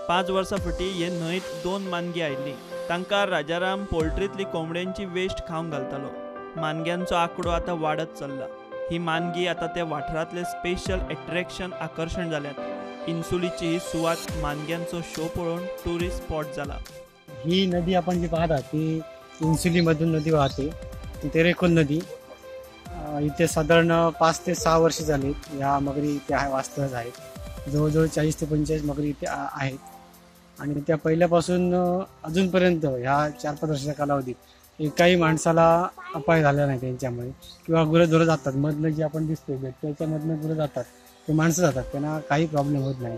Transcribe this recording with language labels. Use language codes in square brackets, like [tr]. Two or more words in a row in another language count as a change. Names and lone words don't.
[kok] 5 वर्सां फाटीं हे न्हंयत 2 मानगी आयिल्लीं। तांकां राजाराम पोल्ट्रींतली कोंबड्यांची वेस्ट खावंक घालतालो। मानग्यांचो आंकडो आतां वाडत चल्ला। ही मानगी आतां त्या वाठारांतले [en] special attraction [kok] आकर्शण जाल्यात। इन्सुलीची ही सुवात मानग्यांचो शो पळोवन [en] tourist spot [kok] जाला। [mr] ही नदी आपण जी पाहता ती इन्सुलीमधून नदी वाहते, ती तेरेखोल नदी। इथे साधारण 5 ते 6 वर्ष झाली या मगरी इथे वास्तव्यास आहेत। जवळजवळ 40 ते 45 मगरी इथे आहेत आणि त्या पहिल्यापासून अजूनपर्यंत ह्या 4-5 वर्षाच्या कालावधीत एकाही माणसाला अपाय झाला नाही त्यांच्यामुळे, किंवा गुरंढोरं जातात मधनं जे आपण दिसतोय त्याच्यामधनं गुरं जातात, ते माणसं जातात, त्यांना काही प्रॉब्लेम होत नाही।